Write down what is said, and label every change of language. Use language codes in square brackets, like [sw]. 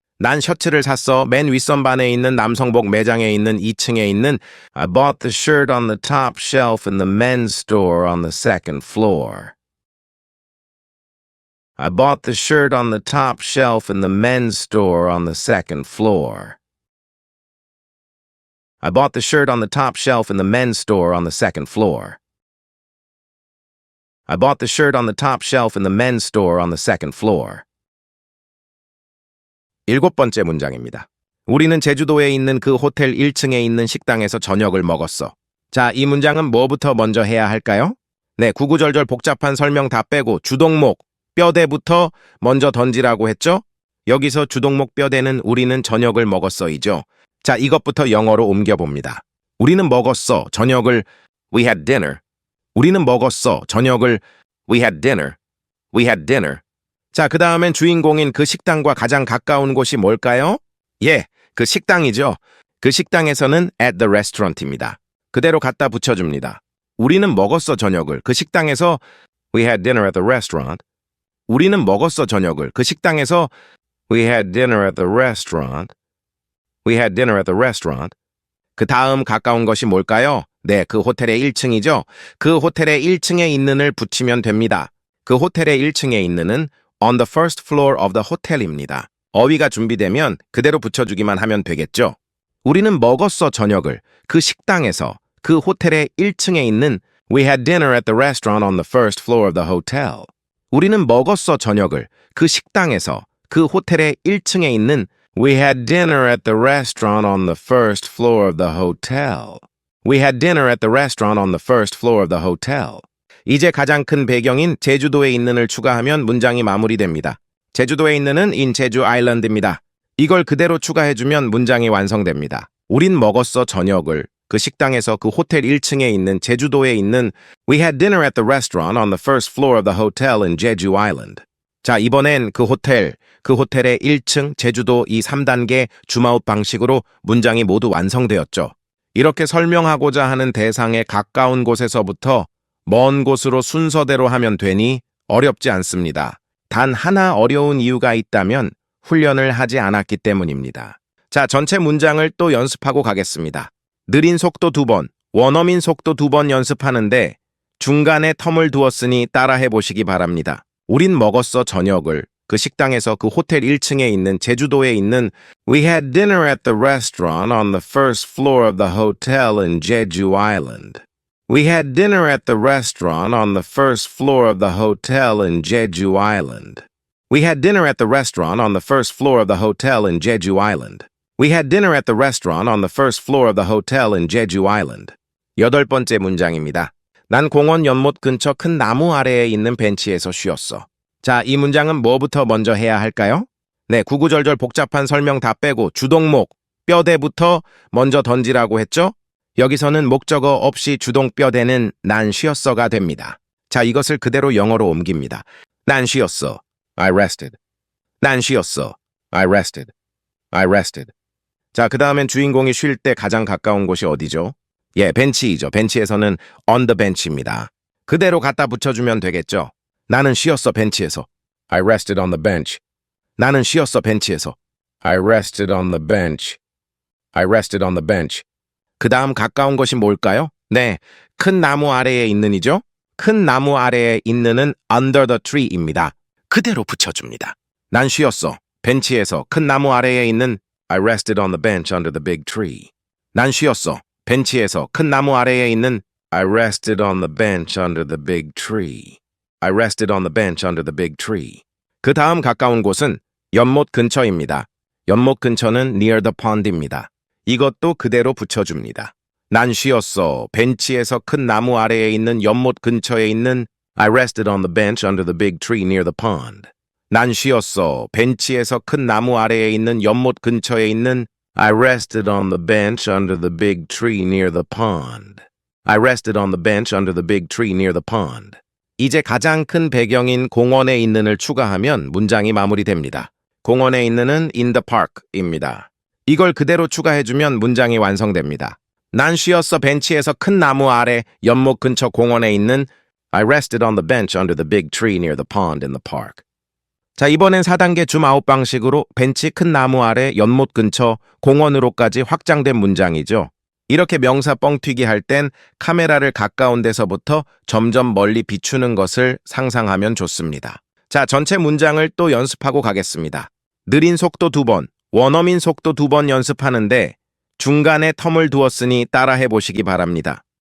[ko] 난 셔츠를 샀어. 맨 윗선반에 있는 남성복 매장에 있는 2층에 있는 [en] I bought the shirt on the top shelf in the men's store on the second floor. I bought the shirt on the top shelf in the men's store on the second floor. I bought the shirt on the top shelf in the men's store on the second floor. I bought the shirt on the top shelf in the men's store on the second floor. [ko] 7번째 문장입니다. 우리는 제주도에 있는 그 호텔 1층에 있는 식당에서 저녁을 먹었어. 자, 이 문장은 뭐부터 먼저 해야 할까요? 네, 구구절절 복잡한 설명 다 빼고 주동목, 뼈대부터 먼저 던지라고 했죠? 여기서 주동목 뼈대는 우리는 저녁을 먹었어이죠. 자, 이것부터 영어로 옮겨봅니다. 우리는 먹었어, 저녁을 [en] We had dinner. [ko] 우리는 먹었어, 저녁을 We had dinner. [en] We had dinner. [ko] 자, 그 다음엔 주인공인 그 식당과 가장 가까운 곳이 뭘까요? 예, 그 식당이죠. 그 식당에서는 [en] at the restaurant [ko] 입니다. 그대로 갖다 붙여줍니다. 우리는 먹었어, 저녁을. 그 식당에서 [en] We had dinner at the restaurant. 우리는 먹었어, 저녁을. [ko] 그 식당에서 [en] We had dinner at the restaurant. We had dinner at the restaurant. [ko] 그 다음 가까운 것이 뭘까요? 네, 그 호텔의 1층이죠. 그 호텔의 1층에 있는을 붙이면 됩니다. 그 호텔의 1층에 있는은 [en] on the first floor of the hotel [ko] 입니다. 어휘가 준비되면 그대로 붙여주기만 하면 되겠죠. 우리는 먹었어, 저녁을. 그 식당에서 그 호텔의 1층에 있는 [en] We had dinner at the restaurant on the first floor of the hotel. 우리는 먹었어, 저녁을. [ko] 그 식당에서 그 호텔의 1층에 있는 [en] We had dinner at the restaurant on the first floor of the hotel. We had dinner at the restaurant on the first floor of the hotel. [ko] 이제 가장 큰 배경인 제주도에 있는을 추가하면 문장이 마무리됩니다. 제주도에 있는은 in 제주 아일랜드입니다. 이걸 그대로 추가해주면 문장이 완성됩니다. 우린 먹었어, 저녁을. 그 식당에서 그 호텔 1층에 있는 제주도에 있는 [en] We had dinner at the restaurant on the first floor of the hotel in Jeju Island. [ko] 자, 이번엔 그 호텔의 1층, 제주도 이 3단계 줌아웃 방식으로 문장이 모두 완성되었죠. 이렇게 설명하고자 하는 대상에 가까운 곳에서부터 먼 곳으로 순서대로 하면 되니 어렵지 않습니다. 단 하나 어려운 이유가 있다면 훈련을 하지 않았기 때문입니다. 자, 전체 문장을 또 연습하고 가겠습니다. 느린 속도 2번, 원어민 속도 2번 연습하는데 중간에 텀을 두었으니 따라해 보시기 바랍니다. 우린 먹었어, 저녁을. 그 식당에서 그 호텔 1층에 있는 제주도에 있는 [en] We had dinner at the restaurant on the first floor of the hotel in Jeju Island. We had dinner at the restaurant on the first floor of the hotel in Jeju Island. We had dinner at the restaurant on the first floor of the hotel in Jeju Island. We had dinner at the restaurant on the first floor of the hotel in Jeju Island. [ko] 8번째 문장입니다. 난 공원 연못 근처 큰 나무 아래에 있는 벤치에서 쉬었어. 자, 이 문장은 뭐부터 먼저 해야 할까요? 네, 구구절절 복잡한 설명 다 빼고 주동목, 뼈대부터 먼저 던지라고 했죠? 여기서는 목적어 없이 주동 뼈대는 난 쉬었어가 됩니다. 자, 이것을 그대로 영어로 옮깁니다. 난 쉬었어. [en] I rested. 난 쉬었어. I rested. I rested. [ko] 자, 그 다음엔 주인공이 쉴 때 가장 가까운 곳이 어디죠? 예, 벤치이죠. 벤치에서는 [en] on the bench [ko] 입니다. 그대로 갖다 붙여주면 되겠죠. 나는 쉬었어, 벤치에서. [en] I rested on the bench. [ko] 나는 쉬었어, 벤치에서. [en] I rested on the bench. I rested on the bench. [ko] 그 다음 가까운 것이 뭘까요? 네, 큰 나무 아래에 있는이죠. 큰 나무 아래에 있는은 [en] under the tree [ko] 입니다. 그대로 붙여줍니다. 난 쉬었어. 벤치에서 큰 나무 아래에 있는 [en] I rested on the bench under the big tree. [ko] 난 쉬었어. 벤치에서 큰 나무 아래에 있는 [en] I rested on the bench under the big tree. I rested on the bench under the big tree. [ko] 그 다음 가까운 곳은 연못 근처입니다. 연못 근처는 [en] near the pond [ko] 입니다. 이것도 그대로 붙여줍니다. 난 쉬었어. 벤치에서 큰 나무 아래에 있는 연못 근처에 있는 [en] I rested on the bench under the big tree near the pond. [ko] 난 쉬었어. 벤치에서 큰 나무 아래에 있는 연못 근처에 있는 [en] I rested on the bench under the big tree near the pond. I rested on the bench under the big tree near the pond. [ko] 이제 가장 큰 배경인 공원에 있는을 추가하면 문장이 마무리됩니다. 공원에 있는은 [en] in the park [ko] 입니다. 이걸 그대로 추가해주면 문장이 완성됩니다. 난 쉬었어. 벤치에서 큰 나무 아래 연못 근처 공원에 있는 [en] I rested on the bench under the big tree near the pond in the park. [ko] 자, 이번엔 4단계 줌아웃 방식으로 벤치 큰 나무 아래 연못 근처 공원으로까지 확장된 문장이죠. 이렇게 명사 뻥튀기 할 땐 카메라를 가까운 데서부터 점점 멀리 비추는 것을 상상하면 좋습니다. 자, 전체 문장을 또 연습하고 가겠습니다. 느린 속도 2번, 원어민 속도 2번 연습하는데 중간에 텀을 두었으니 따라해 보시기 바랍니다.